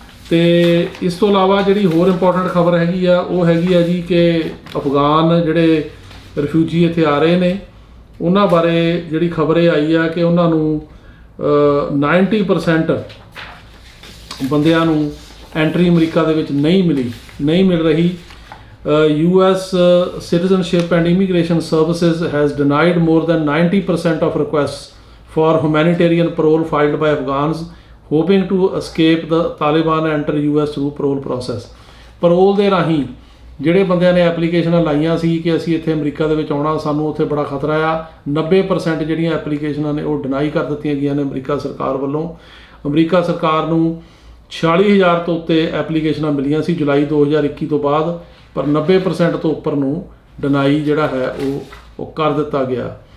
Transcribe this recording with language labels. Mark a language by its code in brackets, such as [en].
[pa] ਤੇ ਇਸ ਤੋਂ ਇਲਾਵਾ ਜਿਹੜੀ ਹੋਰ ਇੰਪੋਰਟੈਂਟ ਖਬਰ ਹੈਗੀ ਆ ਉਹ ਹੈਗੀ ਆ ਜੀ ਕਿ ਅਫਗਾਨ ਜਿਹੜੇ ਰਿਫਿਊਜੀ ਇੱਥੇ ਆ ਰਹੇ ਨੇ ਉਹਨਾਂ ਬਾਰੇ ਜਿਹੜੀ ਖਬਰ ਇਹ ਆਈ ਆ ਕਿ ਉਹਨਾਂ ਨੂੰ 90% ਬੰਦਿਆਂ ਨੂੰ ਐਂਟਰੀ ਅਮਰੀਕਾ ਦੇ ਵਿੱਚ ਨਹੀਂ ਮਿਲ ਰਹੀ। [en] US Citizenship and Immigration Services has denied more than 90% of requests for humanitarian parole filed by Afghans hoping to escape the Taliban and enter US through parole process। [pa] parole ਦੇ ਰਾਹੀਂ ਜਿਹੜੇ ਬੰਦਿਆਂ ਨੇ ਐਪਲੀਕੇਸ਼ਨਾਂ ਲਾਈਆਂ ਸੀ ਕਿ ਅਸੀਂ ਇੱਥੇ ਅਮਰੀਕਾ ਦੇ ਵਿੱਚ ਆਉਣਾ, ਸਾਨੂੰ ਉੱਥੇ ਬੜਾ ਖਤਰਾ ਆ, 90% ਜਿਹੜੀਆਂ ਐਪਲੀਕੇਸ਼ਨਾਂ ਨੇ ਉਹ ਡਿਨਾਈ ਕਰ ਦਿੱਤੀਆਂ ਗਈਆਂ ਨੇ ਅਮਰੀਕਾ ਸਰਕਾਰ ਵੱਲੋਂ। ਅਮਰੀਕਾ ਸਰਕਾਰ ਨੂੰ 46,000 ਤੋਂ ਉੱਤੇ ਐਪਲੀਕੇਸ਼ਨਾਂ ਮਿਲੀਆਂ ਸੀ ਜੁਲਾਈ 2021 ਤੋਂ ਬਾਅਦ, ਪਰ 90% ਤੋਂ ਉੱਪਰ ਨੂੰ ਡਿਨਾਈ ਜਿਹੜਾ ਹੈ ਉਹ ਕਰ ਦਿੱਤਾ ਗਿਆ।